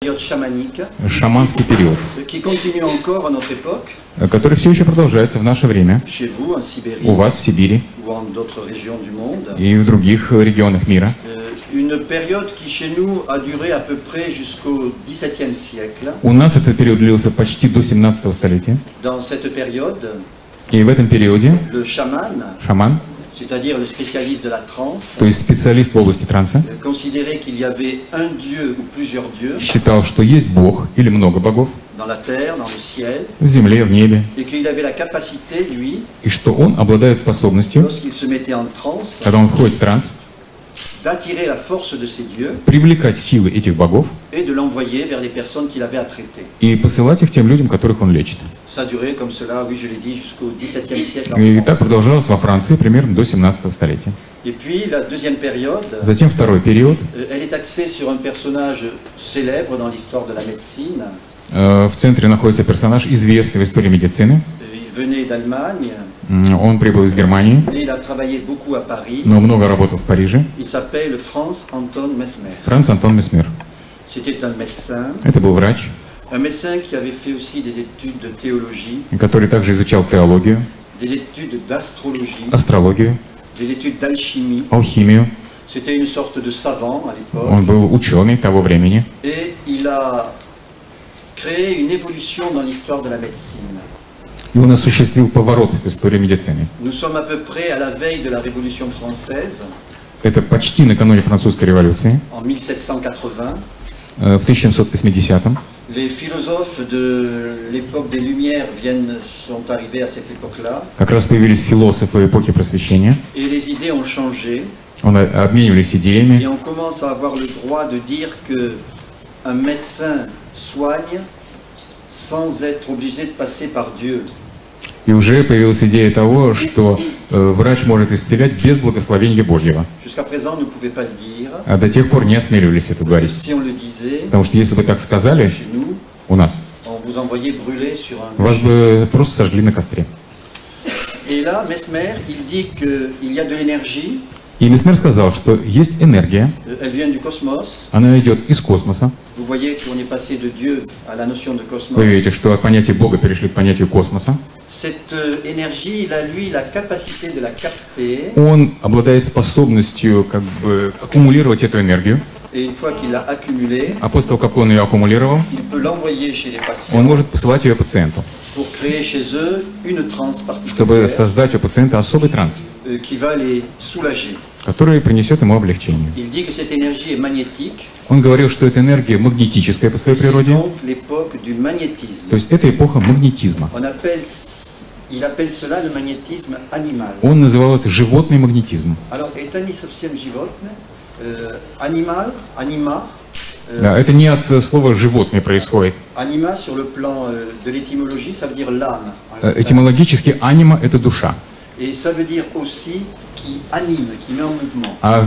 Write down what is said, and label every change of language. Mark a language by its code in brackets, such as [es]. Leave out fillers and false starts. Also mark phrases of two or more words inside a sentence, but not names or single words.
[fr] période chamanique, [ru] шаманский период, [fr] qui continue encore à notre époque, [ru] который все еще продолжается в наше время, [fr] chez vous en Sibérie [ru] у вас в Сибири [fr] ou en d'autres régions du monde. [ru] и в других регионах мира. [fr] Une période qui chez nous a duré à peu près jusqu'au XVIIe siècle. [ru] У нас этот период длился почти до 17 столетия. [fr] Dans cette période, [ru] И в этом периоде [fr] le chaman, [ru] шаман, [fr] c'est-à-dire le spécialiste de la transe, [ru] то есть специалист в области транса, [fr] considérait qu'il y avait un dieu ou plusieurs dieux [ru] считал, что есть Бог или много богов [fr] dans la terre, dans le ciel, [ru] в земле, в небе, [fr] et qu'il avait la capacité, lui, [ru] и что он обладает способностью, [fr] lorsqu'il se mettait en transe, [ru] когда он входит в транс, [fr] d'attirer la force de ces dieux [ru] привлекать силы этих богов [fr] et de l'envoyer vers les personnes qu'il avait à traiter. [ru] и посылать их тем людям, которых он лечит. [fr] Ça a duré comme cela, oui, je l'ai dit, jusqu'au XVIIe siècle en [ru] И так [fr] France. [ru] продолжалось во Франции примерно до 17 столетия. [fr] Et puis la deuxième période, [ru] Затем второй период. [fr] elle est axée sur un personnage célèbre dans l'histoire de la médecine. [ru] В центре находится персонаж, известный в истории медицины. [fr] Il venait d'Allemagne, [ru] Он прибыл из Германии, [fr] et il a travaillé beaucoup à Paris. [ru] но много работал в Париже. [fr] Il s'appelle Franz Anton Mesmer. [ru] Франц Антон Месмер. [fr] C'était un médecin [ru] Это был врач, [fr] qui avait fait aussi des études de théologie, [ru] который также изучал теологию, [fr] des études d'astrologie, [ru] астрологию, [fr] des études d'alchimie. [ru] алхимию. [fr] C'était une sorte de savant à l'époque. [ru] Он был ученый того времени. [fr] Et il a créé une évolution dans l'histoire de la médecine. [ru] И он осуществил поворот в истории медицины. [fr] Nous sommes à peu près à la veille de la Révolution française, [ru] Это почти накануне французской революции, [fr] en 1780. [ru] в 1780-м. [fr] Les philosophes de l'époque des Lumières sont arrivés à cette époque-là, [ru] Как раз появились философы эпохи Просвещения. [fr] et les idées ont changé, [ru] Обменивались [fr] et [ru] идеями. [fr] on commence à avoir le droit de dire que un médecin soigne sans être obligé de passer par Dieu. [ru] И уже появилась идея того, что врач может исцелять без благословения Божьего. [fr] Jusqu'à présent, on ne pouvait pas le dire, [ru] А до тех пор не осмеливались это [fr] parce que [ru] говорить. [fr] si on le disait, [ru] Потому что если бы так сказали [fr] chez nous, [ru] у нас, [fr] on vous envoyait brûler sur un [ru] вас [fr] bûcher. [ru] бы просто сожгли на костре. [fr] Et là, Mesmer, il dit qu'il y a de l'énergie, [ru] И Месмер сказал, что есть энергия, [fr] elle vient du cosmos. [ru] она идет из космоса. [fr] Vous voyez qu'on est passé de Dieu à la notion de cosmos. [ru] Вы видите, что от понятия Бога перешли к понятию космоса. [fr] Cette énergie, il a lui la capacité de la capter, [ru] Он обладает способностью как бы аккумулировать эту энергию. [fr] et une fois qu'il l'a accumulée, [ru] А после того, как он ее аккумулировал, [fr] il peut l'envoyer chez les [ru] он [fr] patients [ru] может посылать ее пациенту, [fr] pour créer chez eux une transe [ru] чтобы [fr] particulière [ru] создать у пациента особый транс, [fr] qui va les soulager. [ru] который принесет ему облегчение. [fr] Il dit que cette énergie est magnétique, [ru] Он говорил, что эта энергия магнетическая по своей [fr] c'est [ru] природе, [fr] donc l'époque du magnétisme. [ru] то есть это эпоха магнетизма. [fr] Il appelle cela le magnétisme animal. [ru] Он называл это животный магнетизм. Alors, это не совсем животное, animal, anima. Да, это не от слова «животное» происходит. [fr] Anima, sur le plan de l'étymologie, ça veut dire l'âme. [ru] Этимологически анима – это душа. [fr] Et ça veut dire aussi qui anime, qui met en mouvement.